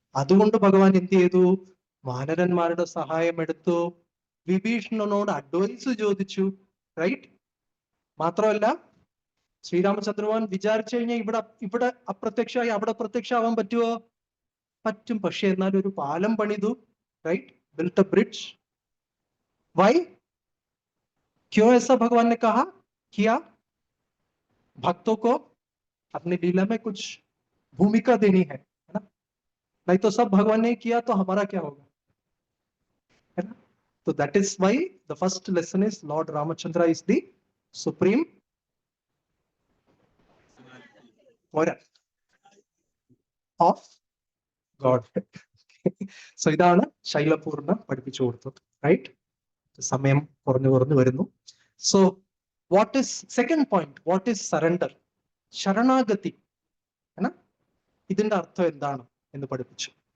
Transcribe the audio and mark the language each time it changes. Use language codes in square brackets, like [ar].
[ml] അതുകൊണ്ട് ഭഗവാൻ എന്ത് ചെയ്തു? വാനരന്മാരുടെ സഹായം എടുത്തു, വിഭീഷണനോട് അഡ്വൈസ് ചോദിച്ചു. റൈറ്റ്? മാത്രമല്ല ശ്രീരാമചന്ദ്രഭഗവാൻ വിചാരിച്ചു കഴിഞ്ഞാൽ ഇവിടെ അപ്രത്യക്ഷമായി അവിടെ പ്രത്യക്ഷമാവാൻ പറ്റുമോ? പറ്റും. പക്ഷെ എന്നാൽ ഒരു പാലം പണിതു, right, [en] built a bridge. Why? [hi] क्यों ऐसा भगवान ने कहा किया? भक्तों को अपनी लीला में कुछ भूमिका देनी है ना? नहीं तो सब भगवान ने किया तो हमारा क्या होगा, है ना? [en] तो that is why the first lesson is Lord Ramachandra is the supreme of Godhead. [ml] So ഇതാണ് ശൈലപൂർണ്ണ പഠിപ്പിച്ചു കൊടുത്തത്, റൈറ്റ്? സമയം കുറഞ്ഞു വരുന്നു. [en] So what is second point, what is surrender? [ml] ശരണാഗതി, ഇതിന്റെ അർത്ഥം എന്താണ് എന്ന് പഠിപ്പിച്ചു.